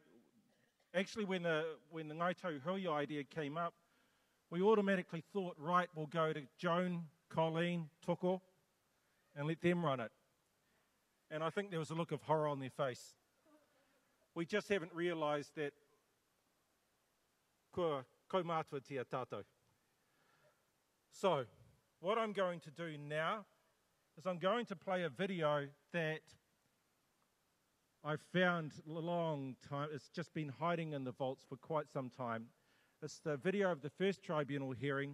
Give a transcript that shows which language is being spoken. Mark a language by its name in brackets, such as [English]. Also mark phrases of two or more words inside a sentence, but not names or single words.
[English] Actually, when the Ngāi Tahu idea came up, we automatically thought, right, we'll go to Joan, Colleen, Toko, and let them run it. And I think there was a look of horror on their face. We just haven't realised that [Māori] ko mātua tia tātou. [English] So, what I'm going to do now is I'm going to play a video that I've found a long time. It's just been hiding in the vaults for quite some time. It's the video of the first tribunal hearing.